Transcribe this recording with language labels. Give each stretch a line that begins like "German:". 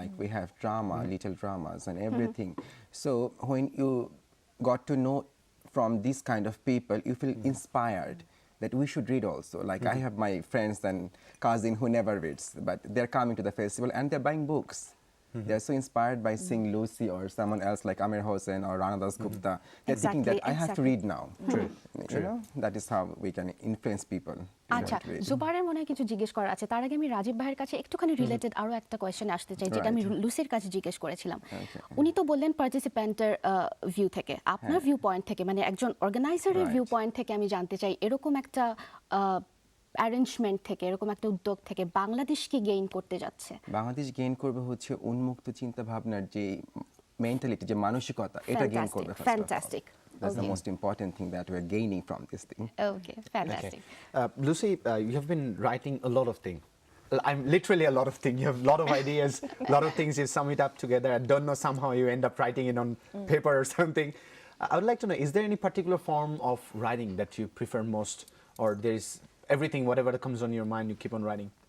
English: like we have drama little dramas and everything so when you got to know from these kind of people you feel inspired that we should read also like I have my friends and cousin who never reads but they're coming to the festival and they're buying books. They're so inspired by seeing Lucy or someone else like Amir Hossain or Rana Das Gupta. They're thinking that I have to read now. True. You know, that is how we can influence people. in
Bangla: আচ্ছা,
English: that way.
Bangla: জুবারের মনে হয় কিছু জিজ্ঞেস করার আছে। তার আগে আমি রাজীব ভাইয়ের কাছে একটুখানি রিলেটেড আরো একটা কোয়েশ্চেন আসতে চাই, যেটা আমি লুসির কাছে জিজ্ঞেস করেছিলাম। উনি তো বললেন পার্টিসিপেন্টের ভিউ থেকে, আপনার ভিউ পয়েন্ট থেকে, মানে একজন অর্গানাইজারের ভিউ পয়েন্ট থেকে আমি জানতে চাই এরকম একটা অ্যারেঞ্জমেন্ট থেকে, এরকম একটা উদ্যোগ থেকে বাংলাদেশ কি গেইন করতে যাচ্ছে? বাংলাদেশ গেইন করবে হচ্ছে উন্মুক্ত চিন্তা ভাবনার যে মেন্টালিটি যে মানসিকতা এটা গেইন করবে
English: first of all. Fantastic. That's the most important thing that we're gaining from this thing. Okay, fantastic. Lucy, you have been writing a lot of things. I'm literally a lot of things. You have a lot of ideas, a lot of things. You sum it up together. I don't know, somehow you end up writing it on paper or something. I would like to know, is there any particular form of writing that you prefer most, or there is everything, whatever comes on your mind, you keep on writing?